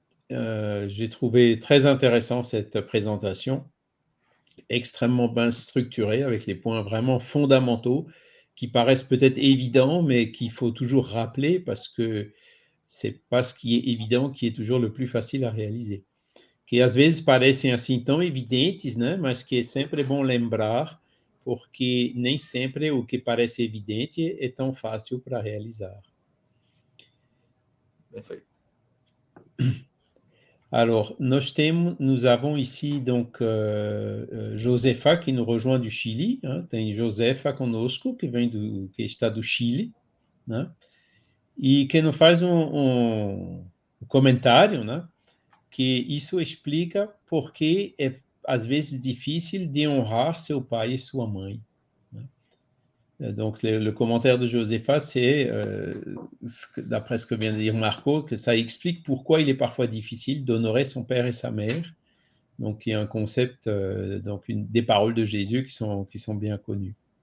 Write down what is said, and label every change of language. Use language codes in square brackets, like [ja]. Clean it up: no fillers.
[fr] J'ai trouvé très intéressant cette présentation, extrêmement bien structurée, avec les points vraiment fondamentaux qui paraissent peut-être évidents, mais qu'il faut toujours rappeler parce que c'est pas ce qui est évident qui est toujours le plus facile à réaliser. [pt] Que às vezes parecem assim tão evidentes, né? Mas que é sempre bom lembrar, porque nem sempre o que parece evidente é tão fácil para realizar. Perfeito. [fr] Alors, nous avons ici donc Josefa qui nous rejoint du Chili, hein? [pt] Tem Josefa conosco que está do Chile, né? E que nos faz um comentário, né? Que isso explica por que é às vezes difícil de honrar seu pai et sua mãe. [fr] Donc, le commentaire de Josefa, c'est, d'après ce que vient de dire Marco, que ça explique pourquoi il est parfois difficile d'honorer son père et sa mère. Donc, il y a un concept, des paroles de Jésus qui sont bien connues.